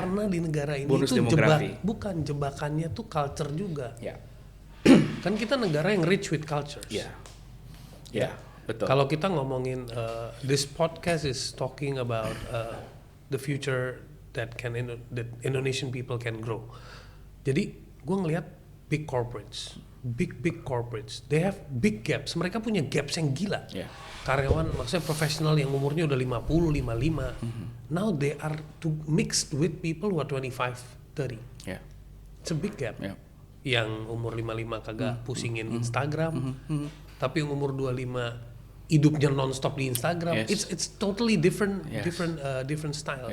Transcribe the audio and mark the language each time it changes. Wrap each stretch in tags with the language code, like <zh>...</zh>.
<id>karena di negara ini itu bukan jebakannya tuh culture juga. Kan kita negara yang</id> <en>rich with cultures.</en> <id>Betul. Kalau kita ngomongin</id> <en>this podcast is talking about the future that Indonesian people can grow.</en> <id>Jadi gue ngelihat</id> <en>big corporates, big corporates, they have big gaps.</en> <id>Mereka punya gaps yang gila. Karyawan, maksudnya profesional yang umurnya udah 50, 55.</id> <en>Now they are mixed with people who are 25, 30. It's a big gap.</en> <id>Yang umur 55 kagak pusingin Instagram, tapi yang umur 25 hidupnya nonstop di Instagram.</id> <en>It's totally different style.</en>